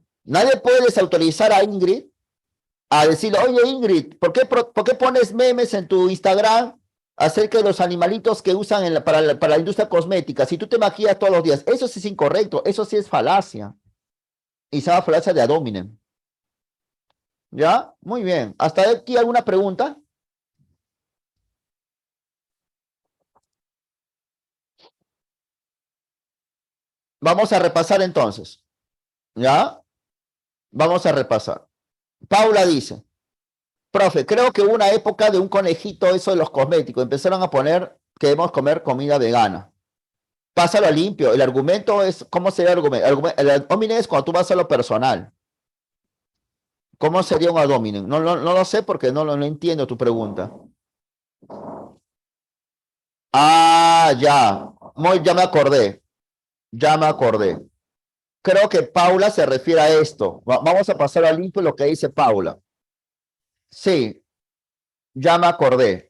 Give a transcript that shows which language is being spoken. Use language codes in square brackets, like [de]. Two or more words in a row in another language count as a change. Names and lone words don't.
[es] Nadie puede desautorizar a Ingrid a decirle, oye Ingrid, ¿por qué pones memes en tu Instagram acerca de los animalitos que usan para la industria cosmética? Si tú te maquillas todos los días, eso sí es incorrecto, eso sí es falacia. Y se llama falacia de [la] ad hominem. [es] ¿Ya? Muy bien. ¿Hasta aquí alguna pregunta? Vamos a repasar entonces. ¿Ya? Vamos a repasar. Paula dice, profe, creo que hubo una época de un conejito eso de los cosméticos. Empezaron a poner que debemos comer comida vegana. Pásalo a limpio. El argumento es, ¿cómo sería el argumento? El [la] ad hominem [es] es cuando tú vas a lo personal. ¿Cómo sería un [la] ad hominem? [es] No lo sé porque no entiendo tu pregunta. Ah, ya. Ya me acordé. Ya me acordé. Creo que Paula se refiere a esto. Vamos a pasar a limpio lo que dice Paula. Sí, ya me acordé.